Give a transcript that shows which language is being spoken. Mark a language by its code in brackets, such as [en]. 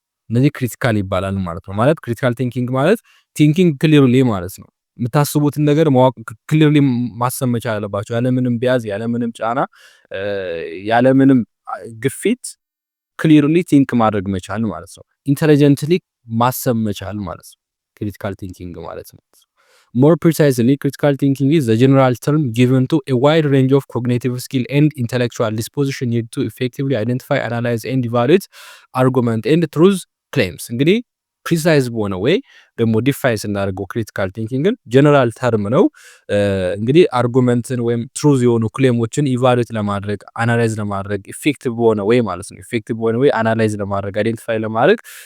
[am] እነዚህ ክሪቲካል ይባላል ማለት ነው። ማለት ክሪቲካል ቲንኪንግ ማለት ቲንኪንግ ክሊርሊ ማለት ነው። የምታስቡትን ነገር ማወቅ ክሊርሊ ማሰብ መቻል አለባችሁ። ያለምንም ቢያዝ፣ ያለምንም ጫና፣ ያለምንም ግፊት ክሊርሊ ቲንክ ማድረግ መቻል ማለት ነው። ኢንተሊጀንትሊ ማሰብ መቻል ማለት ነው ክሪቲካል ቲንኪንግ ማለት ነው። [en] More precisely, critical thinking is the general term given to a wide range of cognitive skill and intellectual disposition needed to effectively identify, analyze and evaluate argument and truth claims. [am] እንግዲህ ፕሪሳይዝ በሆነ ወይ ደግሞ ዲፋይ ስናደርገው ክሪቲካል ቲንኪንግን ጀነራል ተርም ነው። እንግዲህ አርጉመንትን ወይም ትሩዝ የሆኑ ክሌሞችን ኢቫሉዌት ለማድረግ አናላይዝ ለማድረግ ኢፌክቲቭ በሆነ ወይ ማለት ነው። ኢፌክቲቭ በሆነ ወይ አናላይዝ ለማድረግ አይዴንቲፋይ ለማድረግ